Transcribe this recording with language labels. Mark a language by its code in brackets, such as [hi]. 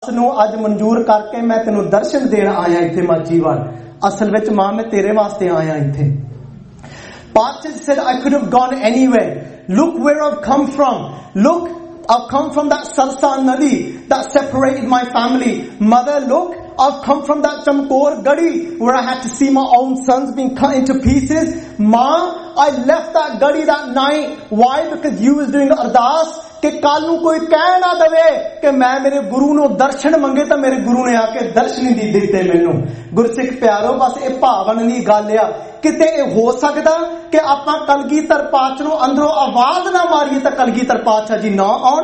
[pa] ਨੂੰ ਅੱਜ ਮਨਜ਼ੂਰ ਕਰਕੇ ਮੈਂ ਤੈਨੂੰ ਦਰਸ਼ਨ ਦੇਣ ਆਇਆ ਇੱਥੇ ਮਾਝੀ ਵੱਲ। ਅਸਲ ਵਿੱਚ ਮਾਂ ਮੈਂ ਤੇਰੇ ਵਾਸਤੇ ਆਇਆ ਇੱਥੇ। [en] Parchit said, I could have gone anywhere. Look where I've come from. Look, I've come from that Sarsa Nadi that separated my family. Mother, look, I've come from that Chamkor Gadi where I had to see my own sons being cut into pieces. Ma, I left that Gadi that night. Why? Because you was doing ardaas. [pa] ਕਿ ਕੱਲ ਨੂੰ ਕੋਈ ਕਹਿ ਨਾ ਦੇਵੇ ਕਿ ਮੈਂ ਮੇਰੇ ਗੁਰੂ ਨੂੰ ਦਰਸ਼ਨ ਮੰਗੇ ਤਾਂ ਮੇਰੇ ਗੁਰੂ ਨੇ ਆ ਕੇ ਦਰਸ਼ਨ ਦੀ ਦਿੱਤੇ ਮੈਨੂੰ। ਗੁਰਸਿੱਖ ਪਿਆਰੋ, ਬਸ ਇਹ ਭਾਵਨ ਦੀ ਗੱਲ ਆ। ਕਿਤੇ ਇਹ ਹੋ ਸਕਦਾ ਕਿ ਆਪਾਂ ਕਲਗੀਧਰ ਪਾਤਸ਼ਾਹ ਨੂੰ ਅੰਦਰੋਂ ਆਵਾਜ਼ ਨਾ ਮਾਰੀਏ ਤਾਂ ਕਲਗੀਧਰ ਪਾਤਸ਼ਾਹ ਜੀ ਨਾ ਆਉਣ?